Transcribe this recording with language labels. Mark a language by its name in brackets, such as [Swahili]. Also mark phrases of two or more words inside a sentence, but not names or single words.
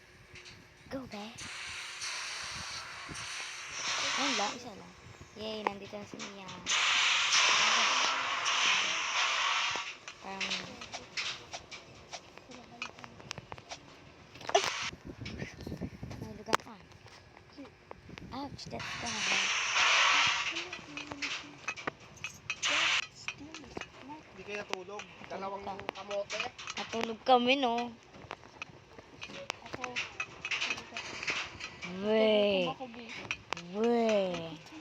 [Filipino] Go, be. Ayun lang, isa lang. Yay, nandito yan si Mia. Parang, nahulugan ka. [English] Ouch, that's gonna hurt. [Filipino] Hindi kayo natulog. Dalawang kamote. Natulog kami, no? Ako. Wey. Ako, B. Wey.